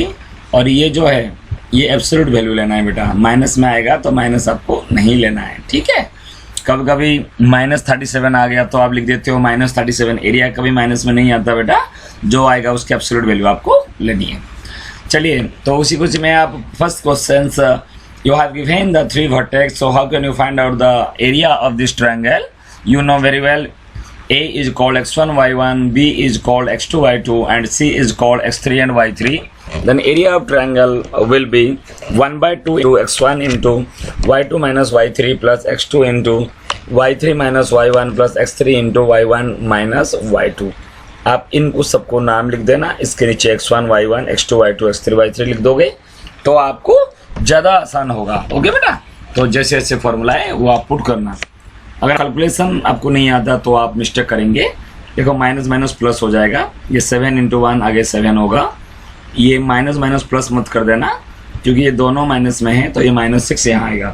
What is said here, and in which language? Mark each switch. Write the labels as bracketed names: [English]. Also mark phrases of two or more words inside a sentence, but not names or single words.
[Hindi] और ये जो है ये [English] absolute value [Hindi] लेना है बेटा, माइनस में आएगा तो माइनस आपको नहीं लेना है, ठीक है। कभी कभी -37 आ गया तो आप लिख देते हो -37। एरिया कभी माइनस में नहीं आता बेटा, जो आएगा उसकी [English] absolute value [Hindi] आपको लेनी है। चलिए, तो उसी कुछ में आप [English] first question, You have given the 3 vertex, so how can you find out the area of this triangle? You know very well, A is called x1 y1, B is called x2 y2 and C is called x3 and y3. Then area of triangle will be 1/2 into x1 into y2 minus y3 plus x2 into y3 minus y1 plus x3 into y1 minus y2। [Hindi] आप इनको सबको नाम लिख देना, इसके नीचे x1 y1 x2 y2 x3 y3 लिख दोगे तो आपको ज़्यादा आसान होगा। ओके बेटा, तो जैसे जैसे फॉर्मूला है वो आप पुट करना। अगर कैलकुलेशन आपको नहीं आता तो आप मिस्टेक करेंगे। देखो [English] minus minus plus [Hindi] हो जाएगा, ये 7 इंटू 1 आगे 7 होगा। ये [English] minus minus plus [Hindi] मत कर देना, क्योंकि ये दोनों माइनस में है तो ये -6 यहाँ आएगा।